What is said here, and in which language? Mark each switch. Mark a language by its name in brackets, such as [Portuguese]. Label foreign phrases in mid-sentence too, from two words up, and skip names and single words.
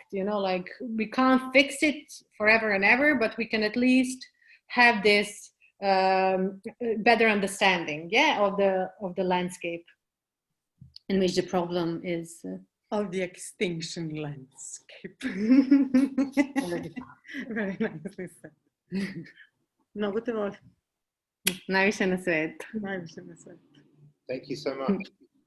[English] You know, like we can't fix it forever and ever, but we can at least have this better understanding, of the landscape in which the problem is. Of the extinction landscape. Very nicely said. [Bosnian] Много те воля. Najviše na svijetu. Najviše na svijetu. [English] thank you so much.